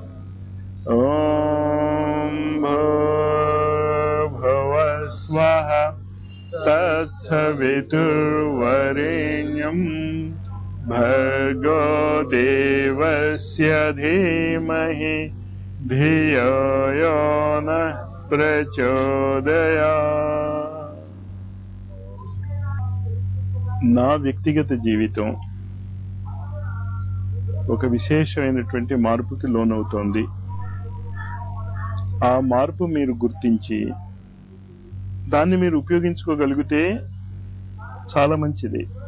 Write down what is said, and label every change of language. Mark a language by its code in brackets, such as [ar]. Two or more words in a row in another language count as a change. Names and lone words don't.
[sa] ॐ भूर्भुवः स्वः तत्सवितुर्वरेण्यं भर्गो देवस्य धीमहि धियो यो नः प्रचोदयात्। [te] నా వ్యక్తిగత జీవితం ఒక విశేషమైనటువంటి మార్పుకి లోనవుతోంది. ఆ మార్పు మీరు గుర్తించి దాన్ని మీరు ఉపయోగించుకోగలిగితే చాలా మంచిది.